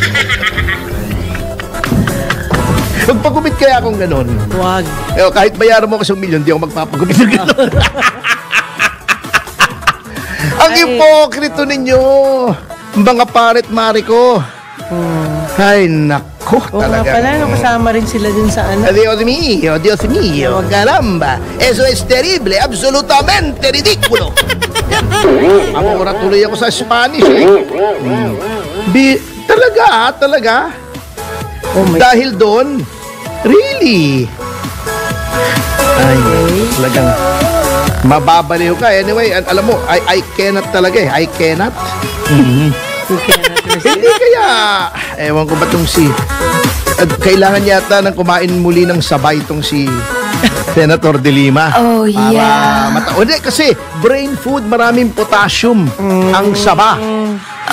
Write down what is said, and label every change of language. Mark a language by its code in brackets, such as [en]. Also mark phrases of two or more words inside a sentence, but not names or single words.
[tl] Magpagupit kaya akong ganon. Wag. Kahit bayaran mo kasi 1 milyon, di ako magpapagupit ng ganon. Ang ipokrito ninyo, mga paret-mari ko. Ay, nako, talaga. Nga pala, kasama rin sila dun sa ano. [es] Dios mío, caramba. Eso es terrible, absolutamente ridículo. [tl] Amora tuloy ako sa Spanish, Talaga. [en] Oh my [tl] Dahil doon, really. Ay, talagang mababaliw ka. Anyway, alam mo, [en] I cannot talaga I cannot. [tl] Hindi kaya, ewan ko ba itong kailangan yata nang kumain muli ng sabay itong si Senator De Lima. [en] Oh, yeah. [tl] Hindi, kasi [en] brain food, [tl] maraming potassium ang saba.